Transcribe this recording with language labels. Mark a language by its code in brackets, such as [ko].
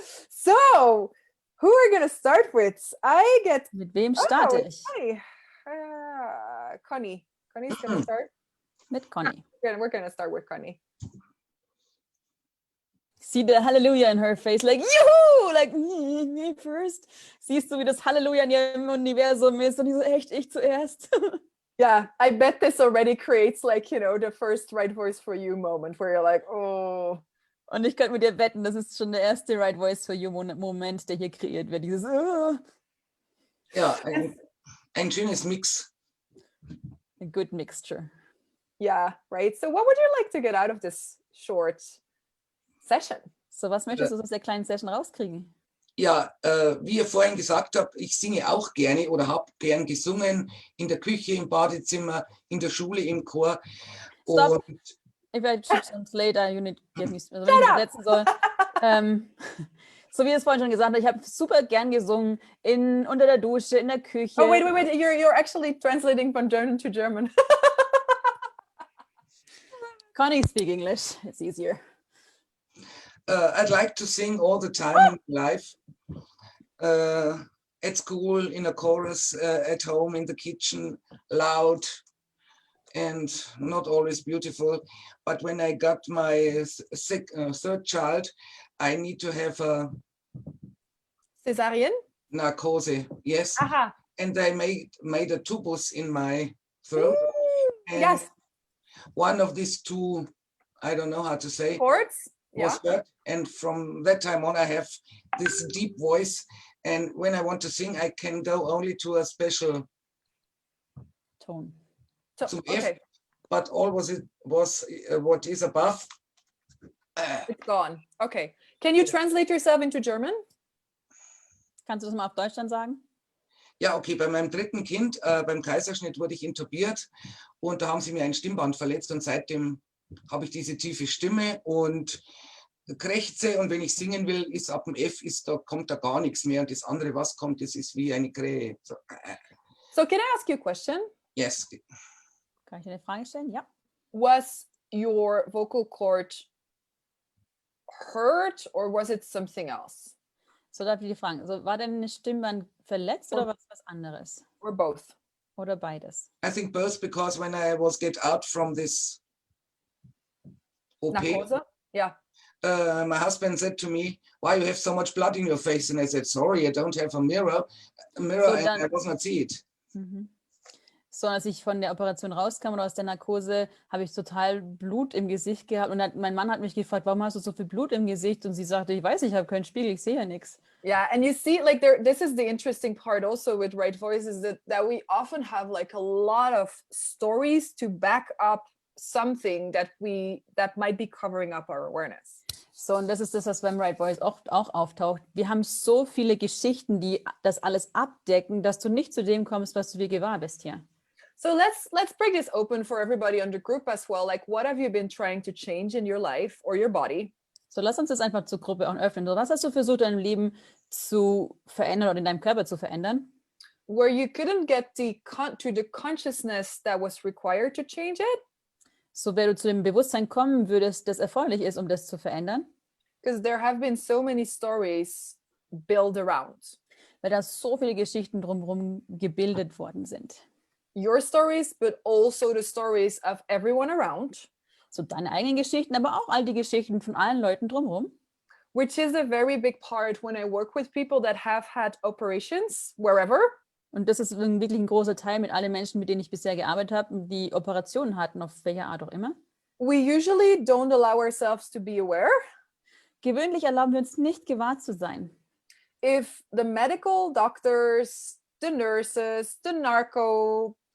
[en] So, who are we going to start with? I get... [de] Mit wem starte ich? [en] Hi. Connie. Connie's going to start? [de] Mit Conny. [en] We're going to start with Connie. See the Hallelujah in her face, like, juhu, like, me first. [de] Siehst du, wie das Halleluja in ihrem Universum ist und die so, echt, ich zuerst. [en] Yeah, I bet this already creates, like, you know, the first right voice for you moment where you're like, oh. [de] Und ich könnte mit dir wetten, das ist schon der erste Right Voice for You Moment, der hier kreiert wird. Dieses Ja, ein schönes Mix. [en] A good mixture. Yeah, right. So what would you like to get out of this short session? [de] So, was möchtest du aus der kleinen Session rauskriegen? Ja, wie ihr vorhin gesagt habt, ich singe auch gerne oder habe gern gesungen, in der Küche, im Badezimmer, in der Schule, im Chor. [en] Stop. [de] Und [en] If I should translate, you need to give me, [de] also wenn ich übersetzen soll. So wie es vorhin schon gesagt habe, ich habe super gern gesungen, unter der Dusche, in der Küche. [en] Oh, wait. You're actually translating from German to German. Connie speak English, it's easier. I'd like to sing all the time in life. At school, in a chorus, at home, in the kitchen, loud and not always beautiful. But when I got my third child, I need to have a Cesarean? narcose, yes. Aha. And they made a tubus in my throat. And Yes. one of these two, I don't know how to say, Chords? was hurt. And from that time on, I have this deep voice. And when I want to sing, I can go only to a special [de] Ton. zum F, [en] Okay, but all was what is above. it's gone. Okay. Can you translate yourself into German? [de] Kannst du das mal auf Deutsch dann sagen? Ja, okay, bei meinem dritten Kind, beim Kaiserschnitt, wurde ich intubiert und da haben sie mir ein Stimmband verletzt und seitdem habe ich diese tiefe Stimme und krächze und wenn ich singen will, ist ab dem F, kommt da gar nichts mehr und das andere, was kommt, das ist wie eine Krähe. [en] So, So can I ask you a question? yes. [de] Kann ich dir eine Frage stellen? Ja. [en] Was your vocal cord hurt or was it something else? [de] So darf ich dir fragen, also war deine Stimmband verletzt oder war es was anderes? [en] Or both? [de] Oder beides? [en] I think both because when I was get out from this OP, Narcose? Yeah. my husband said to me, why you have so much blood in your face? And I said, sorry, I don't have a mirror So and [de] dann- [en] I was not see it. Mhm. [de] So, als ich von der Operation rauskam oder aus der Narkose, habe ich total Blut im Gesicht gehabt. Und mein Mann hat mich gefragt, warum hast du so viel Blut im Gesicht? Und sie sagte, ich weiß, ich habe keinen Spiegel, ich sehe ja nichts. [en] Yeah, and you see, like this is the interesting part also with right voice is that we often have like a lot of stories to back up something that might be covering up our awareness. [de] So, und das ist das, was beim Right Voice oft auch auftaucht. Wir haben so viele Geschichten, die das alles abdecken, dass du nicht zu dem kommst, was du dir gewahr bist hier. [en] So let's break this open for everybody on the group as well. Like, what have you been trying to change in your life or your body? [de] So, lass uns das einfach zur Gruppe auch öffnen. So, was hast du versucht, in deinem Leben zu verändern oder in deinem Körper zu verändern? [en] Where you couldn't get to the consciousness that was required to change it? [de] So, wenn du zu dem Bewusstsein kommen würdest, das erforderlich ist, um das zu verändern? [en] Because there have been so many stories built around. [de] Weil da so viele Geschichten drumherum gebildet worden sind. [en] Your stories, but also the stories of everyone around. [de] So deine eigenen Geschichten, aber auch all die Geschichten von allen Leuten drumherum. [en] which is a very big part when I work with people that have had operations wherever. [de] Und das ist wirklich ein großer Teil mit allen Menschen, mit denen ich bisher gearbeitet habe, die Operationen hatten, auf welcher Art auch immer. [en] We usually don't allow ourselves to be aware [de] Gewöhnlich erlauben wir uns nicht, gewahr zu sein. [en] if the medical doctors, the nurses, the narco